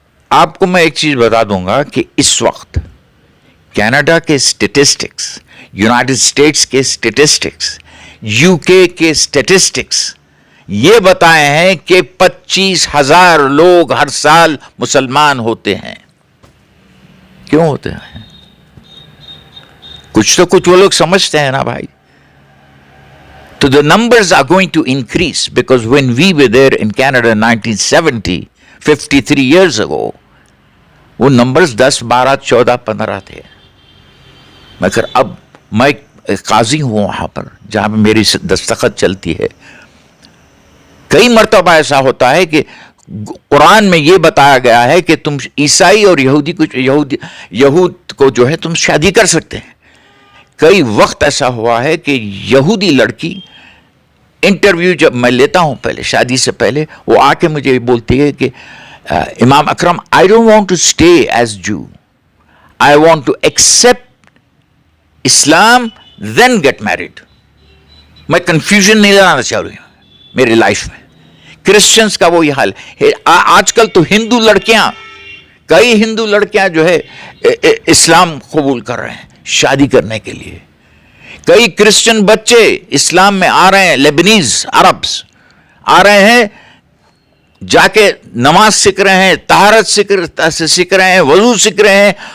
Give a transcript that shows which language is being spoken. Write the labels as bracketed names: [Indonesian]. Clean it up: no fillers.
[Urdu] آپ کو میں ایک چیز بتا دوں گا کہ اس وقت کینیڈا کے اسٹیٹسٹکس, یونائٹڈ اسٹیٹس کے اسٹیٹسٹکس, یو کے اسٹیٹسٹکس یہ بتائے ہیں کہ 25,000 لوگ ہر سال مسلمان ہوتے ہیں. کیوں ہوتے ہیں؟ کچھ تو کچھ وہ لوگ سمجھتے ہیں نا بھائی. [English] تو the numbers are going to increase because when we were there in Canada in 1970, 53 years ago, [Urdu] وہ نمبرز 10, 12, 14, 15 تھے. مگر اب میں قاضی ہوں وہاں پر جہاں پہ میری دستخط چلتی ہے. کئی مرتبہ ایسا ہوتا ہے کہ قرآن میں یہ بتایا گیا ہے کہ تم عیسائی اور یہود کو جو ہے تم شادی کر سکتے ہیں. کئی وقت ایسا ہوا ہے کہ یہودی لڑکی انٹرویو جب میں لیتا ہوں پہلے شادی سے پہلے, وہ آ کے مجھے بولتی ہے کہ امام اکرم, [English] I don't want to stay as Jew. I want to accept Islam then get married. [Urdu] میں کنفیوژن نہیں لانا چاہ رہی ہوں میری لائف میں. کرسچنس کا وہی حال ہے. آج کل تو ہندو لڑکیاں، کئی ہندو لڑکیاں جو ہے اسلام قبول کر رہے ہیں شادی کرنے کے لیے. کئی کرسچن بچے اسلام میں آ رہے ہیں، لیبنیز عربس آ رہے ہیں، جا کے نماز سیکھ رہے ہیں، طہارت سیکھ رہے ہیں، وضو سیکھ رہے ہیں.